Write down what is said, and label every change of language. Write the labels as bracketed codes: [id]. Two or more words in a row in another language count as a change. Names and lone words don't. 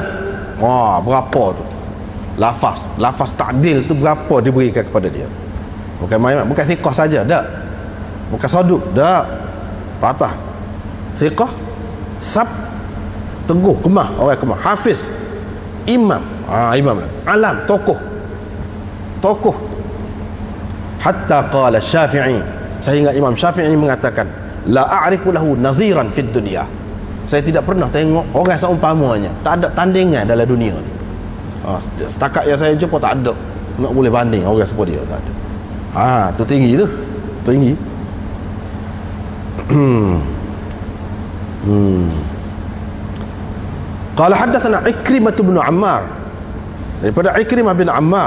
[ms] Berapa tu lafaz ta'dil tu, berapa diberikan kepada dia. Bukan thiqah saja, tak. Bukan saduq, tak. Patah. Thiqah, thab, teguh, kemah, orang kemah. Hafiz, imam. Imam. Alam, tokoh. [ar] حتى قال الشافعي, [ms] sehingga Imam Syafi'i mengatakan, [ar] لا أعرف له نظيرا في الدنيا. [ms] Saya tidak pernah tengok orang seumpamanya, tak ada tandingan dalam dunia ni. Setakat yang saya jumpa tak ada nak boleh banding orang seperti dia, tak ada. Tu tinggi tu. Tinggi. [ar] قال حدثنا عكرمة بن عمار, [ms] daripada Ikrimah bin Ammar.